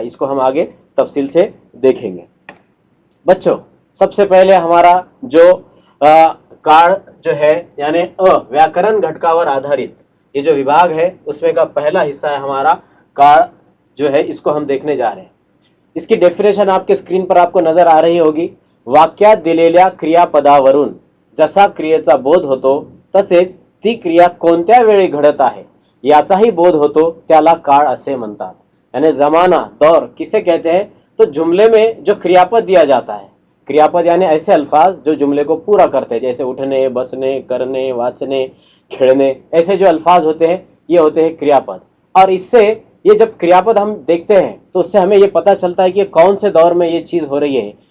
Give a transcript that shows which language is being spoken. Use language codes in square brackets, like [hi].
[hi] इसको हम आगे तफसील से देखेंगे। बच्चों, सबसे पहले हमारा जो काळ जो है यानी व्याकरण घटकावर आधारित ये जो विभाग है, उसमें का पहला हिस्सा है हमारा काळ जो है, इसको हम देखने जा रहे हैं। इसकी डेफिनेशन आपके स्क्रीन पर आपको नजर आ रही होगी। [mr] वाक्यात दिलेल्या क्रियापदावरून जसा क्रियेचा बोध होतो, तसेच ती क्रिया कोणत्या वेळी घडत आहे याचाही बोध होतो, त्याला काळ असे म्हणतात। [hi] यानी जमाना, दौर किसे कहते हैं, तो जुमले में जो क्रियापद दिया जाता है। क्रियापद यानी ऐसे अल्फाज जो जुमले को पूरा करते हैं, जैसे उठने, बसने, करने, वाचने, खेलने, ऐसे जो अल्फाज होते हैं ये होते हैं क्रियापद। और इससे ये जब क्रियापद हम देखते हैं तो उससे हमें ये पता चलता है कि कौन से दौर में ये चीज हो रही है।